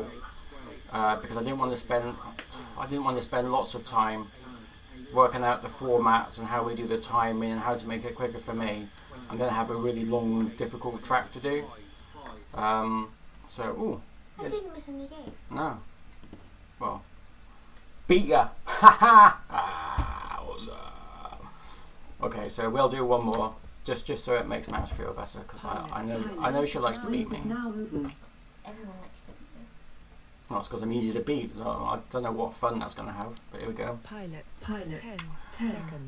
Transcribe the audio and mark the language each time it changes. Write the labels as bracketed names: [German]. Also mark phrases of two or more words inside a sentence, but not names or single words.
[English] Because I didn't want to spend lots of time working out the formats and how we do the timing and how to make it quicker for me, and then have a really long, difficult track to do. So, I didn't miss any games. No. Well, beat ya! Ha ha! Awesome. Okay, so we'll do one more, just so it makes Mouse feel better, because I know she likes to beat me. Everyone likes to beat me. Well, it's because I'm easy to beat, so I don't know what fun that's going to have, but here we go. Pilot 10 seconds.